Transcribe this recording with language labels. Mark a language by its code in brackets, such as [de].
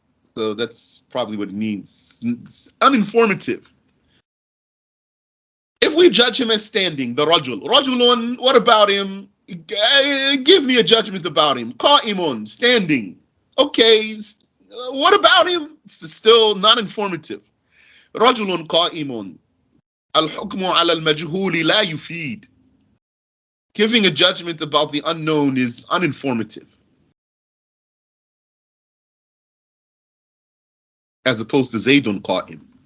[en] So that's probably what it means. It's uninformative. If we judge him as standing, the rajul, rajulun, what about him? Give me a judgment about him. Qa'imun, standing. Okay, what about him? It's still not informative. [ar] رجل قائم الحكم على المجهول لا يفيد. [en] Giving a judgment about the unknown is uninformative, as opposed to Zaydun qa'im.